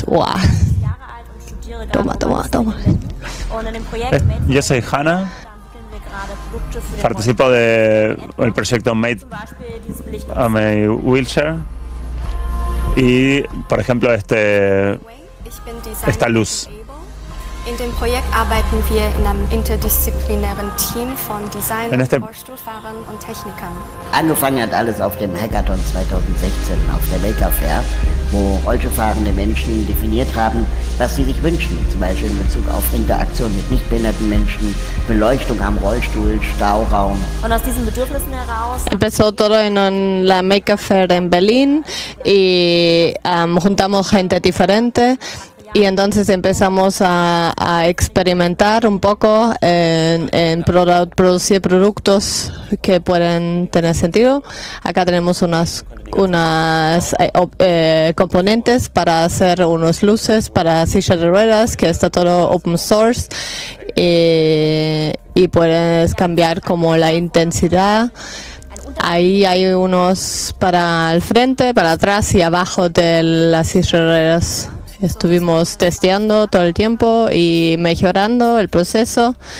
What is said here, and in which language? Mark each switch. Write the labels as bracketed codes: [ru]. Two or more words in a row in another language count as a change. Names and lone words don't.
[es] ¡Wow! Toma. Yo soy Hannah. Participo del proyecto Made a My Wheelchair y, por ejemplo, esta luz. [de] In dem Projekt arbeiten wir in einem interdisziplinären Team von Designern, Rollstuhlfahrern und Technikern. Angefangen hat alles auf dem Hackathon 2016 auf der Maker Fair, wo Rollstuhlfahrende Menschen definiert haben, was sie sich wünschen, zum Beispiel in Bezug auf Interaktion mit nichtbehinderten Menschen, Beleuchtung am Rollstuhl, Stauraum. Und aus diesen Bedürfnissen heraus [es] empezó todo en la Maker Fair en Berlín y juntamos gente diferente. Y entonces empezamos a experimentar un poco en producir productos que pueden tener sentido. Acá tenemos unas componentes para hacer unas luces para sillas de ruedas, que está todo [en] open source. [es] Y puedes cambiar como la intensidad. Ahí hay unos para el frente, para atrás y abajo de las sillas de ruedas. Estuvimos testeando todo el tiempo y mejorando el proceso.